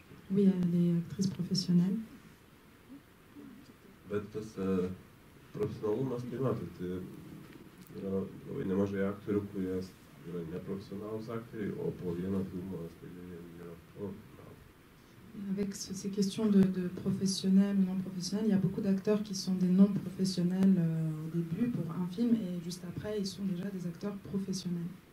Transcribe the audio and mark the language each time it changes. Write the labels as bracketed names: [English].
[French] Oui, elle est actrice professionnelle. [Lithuanian] Bet tas profesionalumas, tai matot, yra labai nemažai aktorių, kurie yra neprofesionalūs aktoriai, o po vieno filmo staiga jie yra profesionalūs. [French] Avec ces questions de professionnels ou non professionnels, il y a beaucoup d'acteurs qui sont des non professionnels au début pour un film et juste après ils sont déjà des acteurs professionnels.